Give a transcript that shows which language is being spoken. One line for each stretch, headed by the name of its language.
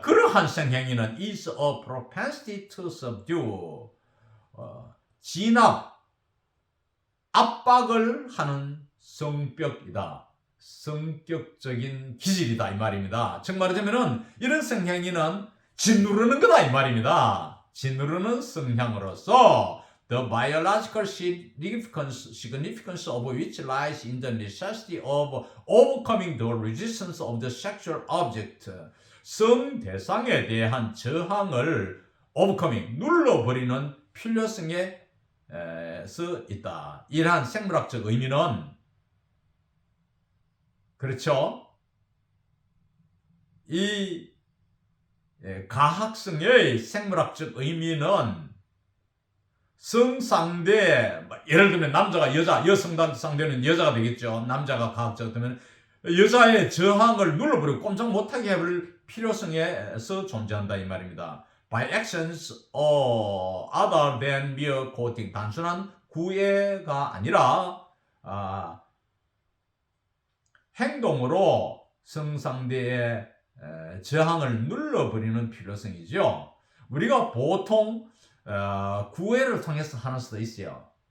Korean: 그러한 성행위는
English: is a propensity to subdue
Korean: 진압 압박을 하는 성격이다. 성격적인 기질이다 이 말입니다. 즉 말하자면은 이런 성향이는 짓누르는 거다 이 말입니다. 짓누르는 성향으로서
English: the biological significance of which lies in the necessity of overcoming the resistance of the sexual object.
Korean: 성 대상에 대한 저항을 overcoming 눌러버리는 필요성에 있다. 이러한 생물학적 의미는 그렇죠. 이 가학성의 생물학적 의미는 성상대 예를 들면 남자가 여성 상대는 여자가 되겠죠. 남자가 가학적 되면 여자의 저항을 눌러버리고 꼼짝 못하게 해볼 필요성에서 존재한다 이 말입니다.
English: By actions other than mere courting
Korean: 단순한 구애가 아니라 행동으로 성상대의 저항을 눌러버리는 필요성이죠. 우리가 보통 구애를 통해서 하는 수도 있어요.